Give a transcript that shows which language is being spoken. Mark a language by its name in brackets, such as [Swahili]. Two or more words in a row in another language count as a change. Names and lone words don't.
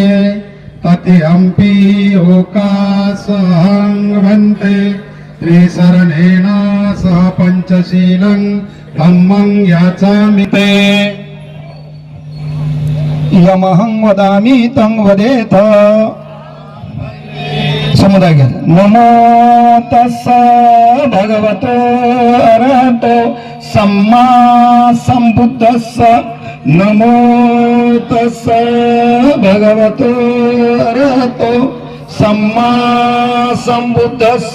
[Pali] तृतीयंपि ओकासहं भन्ते त्रिसरणेन सह पंचशीलं धम्मं याचामि ते। यमहं वदामि तं वदेथ। [Marathi] समुदाय घ्या। [Pali] नमो तस्स भगवतो अरहतो सम्मा संबुद्धस्स। नमो तस्स भगवतो अरहतो सम्मा संबुद्धस्स।